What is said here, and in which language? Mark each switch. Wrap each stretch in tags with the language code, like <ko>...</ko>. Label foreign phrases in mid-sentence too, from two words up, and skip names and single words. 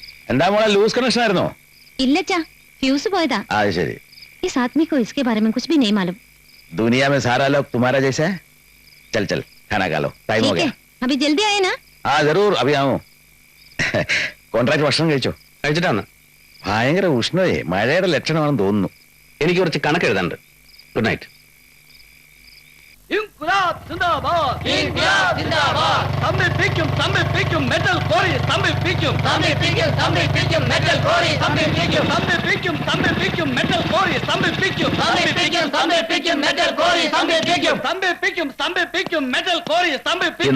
<ml>എന്താ മോളെ</ml> <en>loose connection</en> <ml>ആയിരുന്നോ? ഇല്ലച്ചാ, ഫ്യൂസ് പോയതാ. അത് ശരി.</ml> <hi>इस आदमी को इसके बारे में कुछ भी नहीं मालूम। दुनिया में सारा लोग तुम्हारा जैसा है. चल चल खाना खा लो, टाइम हो ठीक गया. है, अभी जल्दी आए ना. हाँ जरूर अभी आऊं.</hi> <ml>കോൺട്രാക്ട് ഭക്ഷണം കഴിച്ചോ? കഴിച്ചിട്ടാണ്. ഭയങ്കര ഉഷ്ണമേ, മഴയുടെ ലക്ഷണമാണെന്ന് തോന്നുന്നു. എനിക്ക് കുറച്ച് കണക്ക് എഴുതാനുണ്ട്.</ml> <en>good night.</en> <hi>इंक़लाब ज़िंदाबाद, इंक़लाब ज़िंदाबाद.</hi> <ml>തമ്മിപ്പിക്കും മെറ്റൽ കോറി, തമ്മിപ്പിക്കും മെറ്റൽ കോറി, തമ്മിപ്പിക്കും മെറ്റൽ കോറി, തമ്മിപ്പിക്കും മെറ്റൽ കോറി, തമ്മിപ്പിക്കും മെറ്റൽ കോറി, തമ്മിപ്പിക്കും.</ml>